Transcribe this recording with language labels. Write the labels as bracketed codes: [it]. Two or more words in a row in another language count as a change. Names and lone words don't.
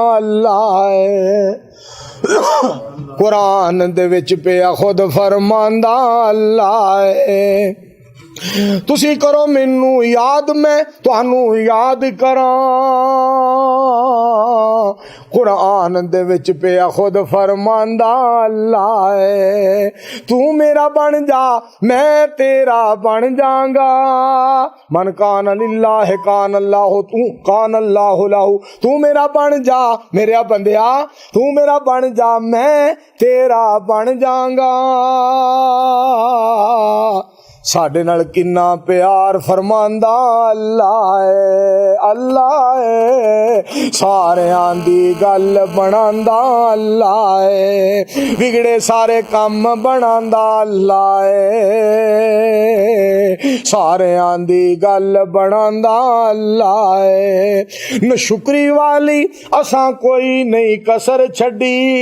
[pa] اللہ قرآن دے وچ پیا خود فرماندا اللہ تسی کرو مینوں یاد میں تہانوں یاد کراں قرآن دے وچ پیا خود فرماندا اللہ توں میرا بن جا میں تیرا بن جاؤں گا [ar] من كان لله كان الله [pa] توں [ar] كان الله له [pa] तू میرا بن جا میرے بندیا توں میرا بن جا میں تیرا بن جاؤں گا ساڈے نال کنا پیار فرماندا اللہ اللہ ساریاں دی گل بناندا اللہ وگڑے سارے کم بناندا اللہ ساریاں دی گل بناندا اللہ نہ شکری والی اساں کوئی نہیں کسر چھڈی